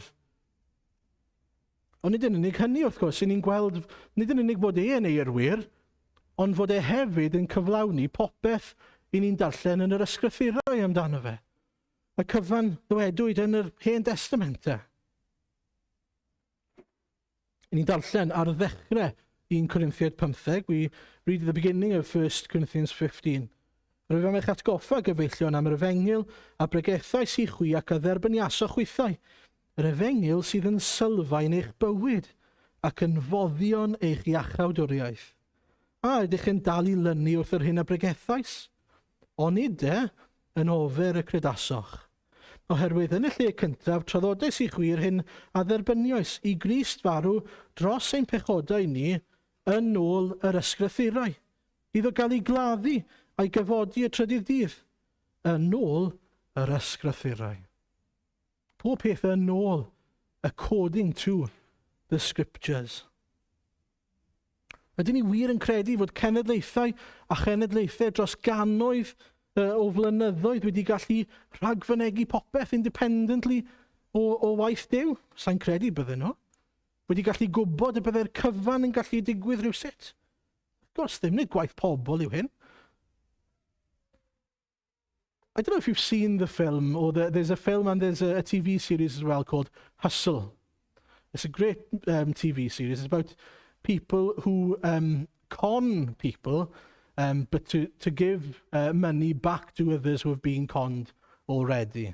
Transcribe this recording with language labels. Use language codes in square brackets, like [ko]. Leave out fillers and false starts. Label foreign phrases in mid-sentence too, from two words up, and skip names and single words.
[cy] Ond nid yn unig hynny, wrth gwrs, ni'n gweld, nid yn unig bod e'n eirwyr, ond fod e hefyd yn cyflawni popeth i ni'n darllen yn yr ysgrythurau amdano fe. Y cyfan ddwedwyd yn yr Hen Testament. Ni'n darllen ar ddechrau 1 Corinthians 15. [en] We read at the beginning of 1 Corinthians 15. [cy] Rwyf am eich atgoffa gyfeillion am yr efengyl a bregethau sy'n chwi ac a dderbyniaso chwythau. Yr efengyl sydd yn sylfaen eich bywyd ac yn foddion eich iachawdwriaeth. A ydych yn dal i lynu wrth yr hyn a bregethais? Onid yn ofer y credasoch. Oherwydd yn y lle cyntaf traddodais i chwi'r hyn a dderbyniais i Grist farw dros ein pechodau ni yn ôl yr ysgrythurau. Iddo gael ei gladdu a'i gyfodi y trydydd dydd yn ôl yr ysgrythurau. Pob peth yn ôl, [en] according to the scriptures. [cy] Ydyn ni wir yn credu fod cenedlaethau a chenedlaethau dros gannoedd o flynyddoedd wedi gallu rhagfynegu popeth independently o waith Duw? Sa'n credu bydden nhw. Wedi gallu gwybod y bydde'r cyfan yn gallu digwydd rhywsut. Gwrs, ddim nid gwaith pobl yw hyn. [en] I don't know if you've seen the film, or there's a film and there's a TV series as well called Hustle. It's a great TV series. It's about people who con people, but to give money back to others who have been conned already.